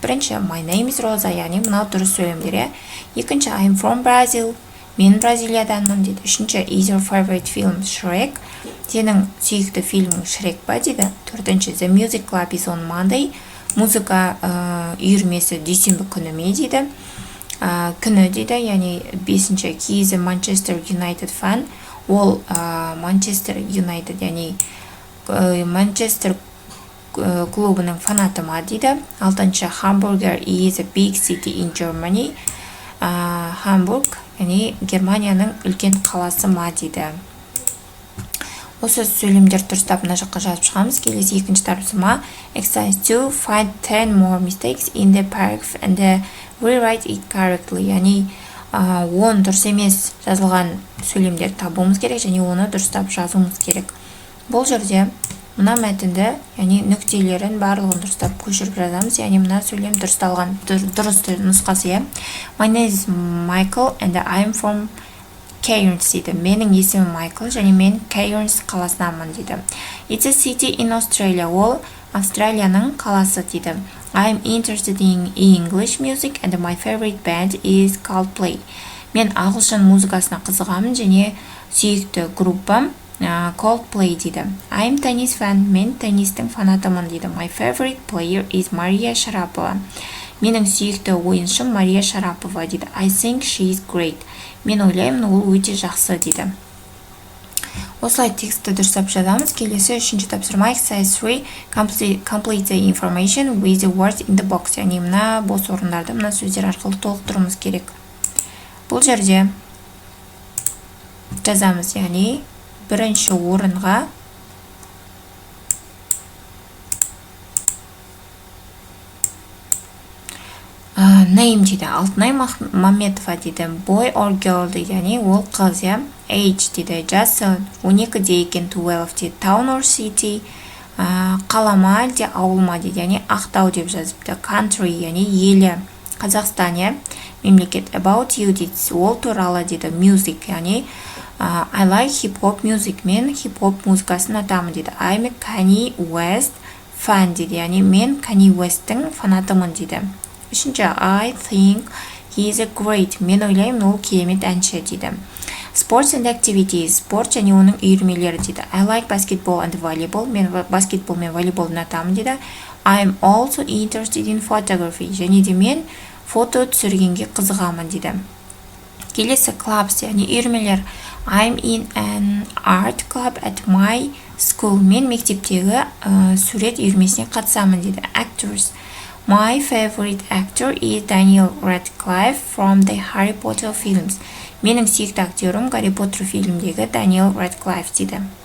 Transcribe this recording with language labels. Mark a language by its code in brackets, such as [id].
[kk] 1-ші, [en] my name is Rosa, [kk] яғни мынау дұрыс сөйлемдер. 2-ші, [en] I'm from Brazil, [kk] мен Бразилияданмын дейді. [en] 3-ші, is your favorite film Shrek? [kk] Сенің сүйікті фильмің Шрек па дейді. 4-ші, [en] the music club is on Monday, [kk] музыка үйірмесі дүйсенбі күні ме дейді. Күні дейді, яғни 5-ші, [en] he is a Manchester United fan, [kk] ол Manchester United, яғни Манчестер клубының фанаты ма дейді. [en] 6-ші, Hamburger is a big city in Germany. [kk] Hamburg, яғни Германияның үлкен қаласы ма дейді. Осы сөйлемдер дұрыстап мына жаққа жазып шығамыз. Келесі 2-ші тапсырма, [en] exercise 2, find 10 more mistakes in the paragraph and rewrite it correctly. [kk] Яғни 10 дұрыс емес жазылған сөйлемдер табуымыз керек және оны дұрыстап жазуымыз керек. Бұл жерде мына мәтінді, яғни нүктелерін барлығын дұрыстап көшіріп жазамыз, яғни мына сөйлем дұрысталған дұрыс нұсқасы. [en] My name is Michael and I'm from Cairns [kk] дейді. Менің есімім Майкл және мен Cairns қаласынанмын дейді. [en] It's a city in Australia. [kk] Ол Австралияның қаласы дейді. [en] I'm interested in English music and my favorite band is Coldplay. [kk] Мен ағылшын музыкасына қызығамын және сүйікті группам Coldplay дейді. [en] I'm tennis fan. [kk] Мен теннистің фанатымын дейді. [en] My favorite player is Maria Sharapova. [kk] Менің сүйікті ойыншым Мария Шарапова дейді. [en] I think she is great. [kk] Мен ойлаймын, ол өте жақсы дейді. Осылай текстті дұрыстап жазамыз. Келесі 3-ші тапсырма, [en] exercise 3, complete the information with the words in the box. [kk] Яғни мына бос орындарды мына сөздер арқылы толықтыруымыз керек. Бұл жерде жазамыз, яғни 1-ші орынға name дейді. Алтынай Мамметова дейді. [en] Boy or girl [kk] дейді, яғни ол қыз. Age дейді. Жасы 12-де екен, 12 дейді. Town or city, қалама әлде ауыл ма дейді, яғни Ақтау деп жазыпты. Country, яғни елі, Қазақстан, мемлекет. [en] About you [kk] дейді, ол туралы дейді. [en] Music, [kk] яғни [en] I like hip-hop music. [kk] Мен хип-хоп музыкасын атамын дейді. [en] I'm a Kanye West fan [kk] дейді, яғни мен Kanye West'тің фанатымын дейді. [en] 3-ші, I think he is a great. [kk] Мен ойлаймын, ол керемет әнші дейді. [en] Sports and activities. [kk] Спорт және оның үйірмелері дейді. [en] I like basketball and volleyball. [kk] Мен баскетбол мен волейболды ұнатамын дейді. [en] I'm also interested in photography. [kk] Және де мен фото түсіргенге қызығамын дейді. Келесі clubs, яғни үйірмелер. [en] I'm in an art club at my school. [kk] Мен мектептегі сурет үйірмесіне қатысамын дейді. [en] Actors. My favorite actor is Daniel Radcliffe from the Harry Potter films. [kk] Менің сүйікті актерім Гарри Поттер фильмдегі Daniel Radcliffe дейді.